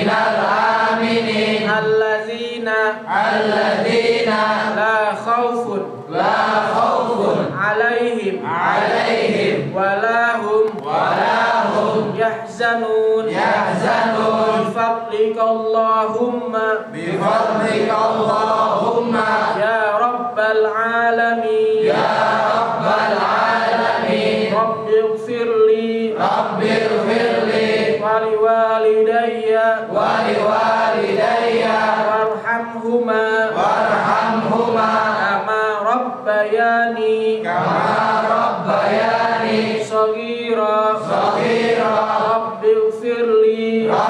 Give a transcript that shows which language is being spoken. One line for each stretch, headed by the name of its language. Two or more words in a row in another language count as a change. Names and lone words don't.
Arabic: الذين لا خوف عليهم ولا هم يحزنون بفضلك اللهم يا رب العالمين رب اغفر لي ولوالدي وارحمهما كما ربياني صغيرا رب اغفر لي